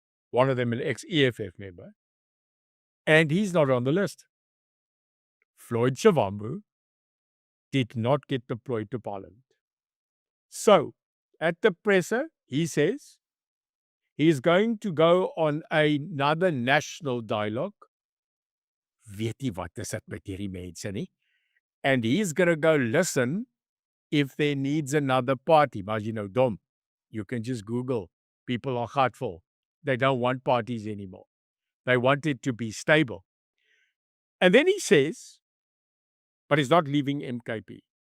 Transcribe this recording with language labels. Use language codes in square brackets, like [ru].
[en] One of them an ex-EFF member. And he's not on the list. Floyd Shivambu did not get deployed to parliament. So, at the presser, he says he's going to go on another national dialogue. [af] Weet jy wat is dit met hierdie mense nie? [en] And he's going to go listen if there needs another party. Maar you know, dom, you can just Google. People are heartful. They don't want parties anymore. They want it to be stable. And then he says, but he's not leaving MKP.